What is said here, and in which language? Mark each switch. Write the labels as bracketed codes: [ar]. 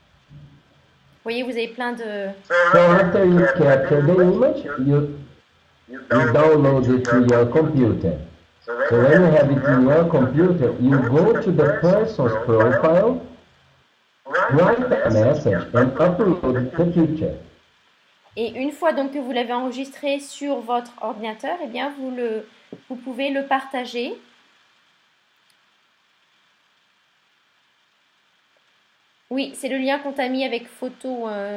[fr] Vous voyez, vous avez plein de... [en] So after you capture the image, you download it to your computer. So when you have it in your computer, you go to the person's profile, write a message and upload the picture. [fr] Et une fois donc que vous l'avez enregistré sur votre ordinateur, eh bien vous pouvez le partager. Oui, c'est le lien qu'on t'a mis avec photo.